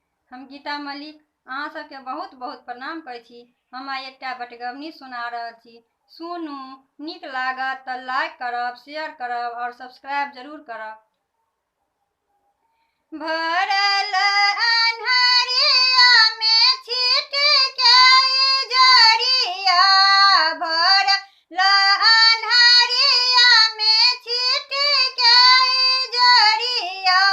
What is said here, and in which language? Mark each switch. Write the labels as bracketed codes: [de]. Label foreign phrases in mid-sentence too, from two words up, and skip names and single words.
[mai] हम गीता मलिक अहाँ सबके बहुत बहुत प्रणाम करै छी। हम आइ एकटा बटगबनी सुना रहल छी। सुनू, नीक लागत तऽ लाइक करब, शेयर करब और सब्सक्राइब जरूर करब। भरल अन्हरिया में छिटके जरिया, भरल अन्हरिया में छिटके जरिया,